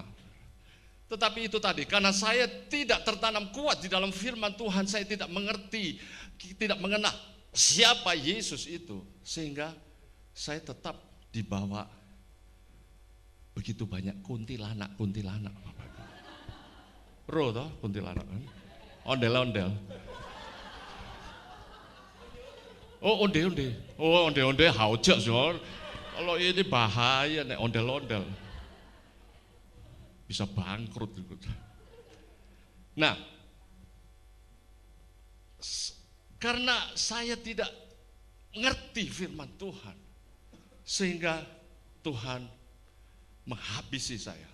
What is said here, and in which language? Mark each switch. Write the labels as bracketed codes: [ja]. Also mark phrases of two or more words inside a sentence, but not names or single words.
[id] Tetapi itu tadi, karena saya tidak tertanam kuat di dalam firman Tuhan, saya tidak mengerti, tidak mengenal siapa Yesus itu, sehingga saya tetap dibawa begitu banyak kuntilanak. Roh toh kuntilanak kan? Ondel-ondel. Oh onde-onde. Oh onde-onde haujat soal. Kalau ini bahaya nih ondel-ondel. Bisa bangkrut gitu. Nah, karena saya tidak ngerti firman Tuhan, sehingga Tuhan menghabisi saya.